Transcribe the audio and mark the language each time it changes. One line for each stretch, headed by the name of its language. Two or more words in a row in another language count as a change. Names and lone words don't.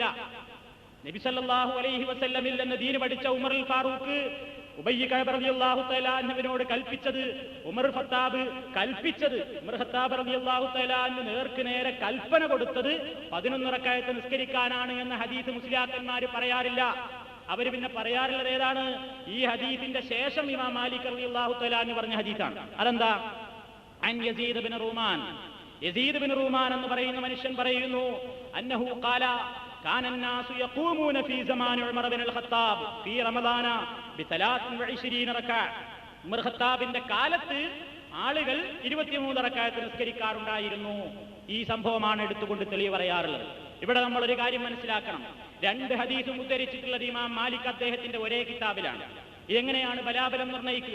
Malayalam: നബി
Arabic: صلى الله عليه وسلم
Malayalam: നിന്ന് ദീൻ പഠിച്ച ഉമറുൽ ഫാറൂഖ് ഉബയ്യ് കഅബ്
Arabic: رضي الله تعالى عنه
Malayalam: കൽപ്പിച്ചത് ഉമർ ഖത്താബ്
Arabic: رضي الله تعالى عنه
Malayalam: നേർക്ക് നേരെ കൽപ്പന കൊടുത്തത് 11 റക്അത്ത് നിസ്കരിക്കാനാണ് എന്ന ഹദീസ് മുസ്ലിയാക്കന്മാർ പറയാറില്ല. അവർ പിന്നെ പറയാറുള്ളത് ഏതാണ്? ഈ ഹദീസിന്റെ ശേഷം ഇമാം മാലിക്
Arabic: رضي الله تعالى عنه
Malayalam: പറഞ്ഞ ഹദീസാണ്.
Arabic: അതെന്താ? عن يزيد بن رومان,
Malayalam: യസീദ് ബിൻ റൂമാൻ എന്ന് പറയുന്ന മനുഷ്യൻ പറയുന്നു,
Arabic: أنه قال كان الناس يقومون في زمان عمر بن الخطاب في رمضان ب23 റക്അത്ത്.
Malayalam: ഉമർ ഖത്താബിന്റെ കാലത്ത് ആളുകൾ 23 റക്അത്ത് നിസ്കരിക്കാറുണ്ടായിരുന്നു. ഈ സംഭവമാണ് എടുത്തുകൊണ്ട് തെളിവ് പറയാറുള്ളത്. ഇവിടെ നമ്മൾ ഒരു കാര്യം മനസ്സിലാക്കണം. 2 ഹദീസും ഉദ്ധരിച്ചിട്ടുള്ളത് ഇമാം മാലിക് അദ്ദേഹത്തിന്റെ ഒരേ കിതാബിലാണ്. ഇതെങ്ങനെയാണ് ബലാബലം നിർണ്ണയിക്കുക?